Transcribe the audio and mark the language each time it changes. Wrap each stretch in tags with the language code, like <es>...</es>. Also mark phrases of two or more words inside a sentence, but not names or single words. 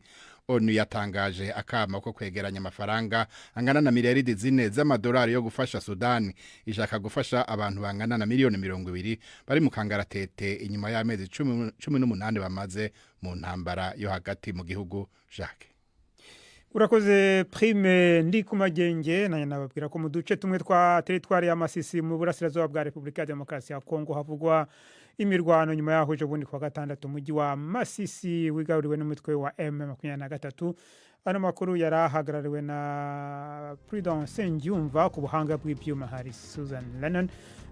<rw>ONU yatangaje akama ko kwegeranya amafaranga angana na miliyaridi 4 z'amadolari yo gufasha Sudan. Ishaka gufasha abantu bangana na miliyoni 20 bari mu kangaratete inyuma y'amezi 18 bamaze mu ntambara yo hagati mu gihugu. Jacques. urakoze Prime ndi ku magenge naye nababwira ko mu duce tumwe twa teritwari ya Masisi mu burasirazuba bwa Repubulika ya Demokarasi ya Kongo havugwa imirwano nyuma yaho ejo bundi kwa gatandatu umujyi wa Masisi wigaruriwe n'umutwe wa M23. Ano makuru yarahagarariwe na Prudence Ngyumva ku buhanga bw'ibyuma hari Susan Lennon.</rw>